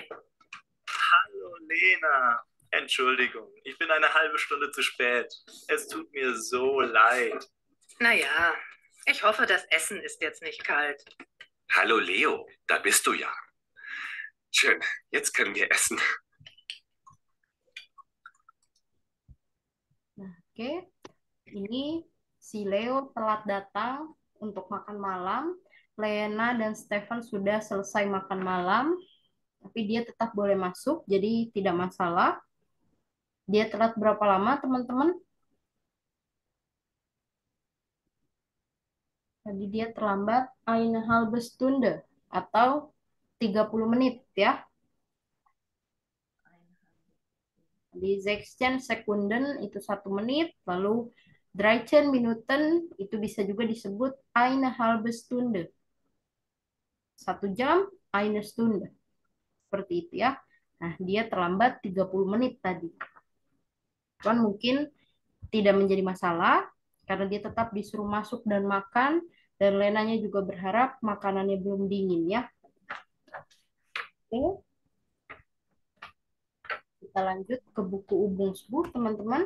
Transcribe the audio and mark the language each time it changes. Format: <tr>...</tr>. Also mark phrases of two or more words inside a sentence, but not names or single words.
<de>Hallo Lena. Entschuldigung, ich bin eine halbe Stunde zu spät. Es tut mir so leid. Naja, ich hoffe, das Essen ist jetzt nicht kalt. Hallo, Leo. Da bist du ja. Schön. Jetzt können wir essen.</de> <id>Nah, oke. Ini si Leo telat datang untuk makan malam. Lena dan Stefan sudah selesai makan malam, tapi dia tetap boleh masuk, jadi tidak masalah. Dia telat berapa lama, teman-teman? Tadi dia terlambat</id> <de>eine halbe Stunde</de> <id>atau 30 menit ya. Di 16 Sekunden itu 1 menit, lalu 13 Minuten itu bisa juga disebut</id> <de>eine halbe Stunde.</de> <id>1 jam,</id> <de>eine Stunde.</de> <id>Seperti itu ya. Nah, dia terlambat 30 menit tadi. Cuman mungkin tidak menjadi masalah karena dia tetap disuruh masuk dan makan Dan Lenanya juga berharap makanannya belum dingin ya. Oke, kita lanjut ke buku Übungsbuch, teman-teman.</id>